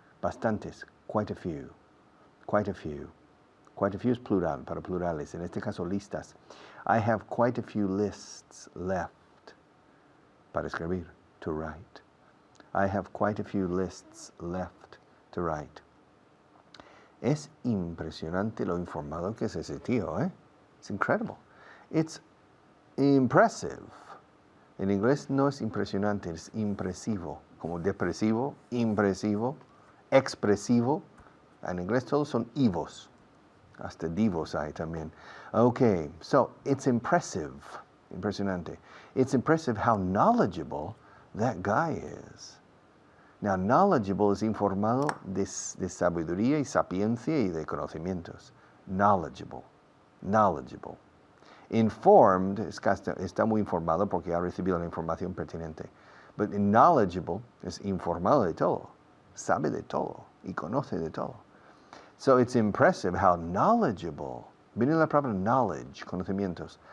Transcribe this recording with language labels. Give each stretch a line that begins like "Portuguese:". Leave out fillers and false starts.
Spanish: Bastantes.
English: Quite a few. Quite a few. Quite a few
Spanish: es plural, para plurales. En este caso, listas.
English: I have quite a few lists left
Spanish: para escribir,
English: to write. I have quite a few lists left to write.
Spanish: Es impresionante lo informado que es ese tío, ¿eh?
English: It's incredible. It's impressive.
Spanish: En inglés no es impresionante, es impresivo. Como depresivo, impresivo, expresivo. En inglés todos son ivos. Hasta divos hay también.
English: Okay, so it's impressive. Impresionante. It's impressive how knowledgeable that guy is.
Spanish: Now, knowledgeable es informado de sabiduría y sapiencia y de conocimientos. Knowledgeable. Knowledgeable. Informed está muy informado porque ha recibido la información pertinente. But knowledgeable es informado de todo. Sabe de todo y conoce de todo.
English: So it's impressive how knowledgeable.
Spanish: Viene la palabra knowledge, conocimientos.